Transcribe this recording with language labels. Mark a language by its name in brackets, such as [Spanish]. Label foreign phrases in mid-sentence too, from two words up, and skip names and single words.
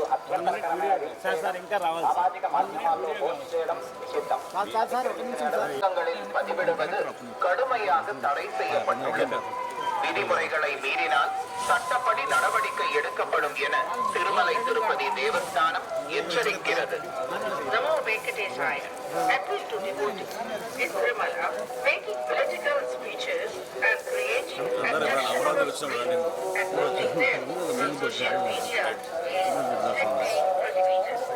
[Telugu] సార్ ఇంకా రావాలి [Tamil] கடுமையாக தடை செய்யப்பட்டுள்ளது. விதிமுறைகளை மீறினால் சட்டப்படி நடவடிக்கை எடுக்கப்படும் என திருமலை திருப்பதி தேவஸ்தானம் எச்சரிக்கிறது. [English] Namo Venkatesaya appeal to devotees in Tirumala, making political speeches and creating unnecessary and posting them on social media is strictly prohibited.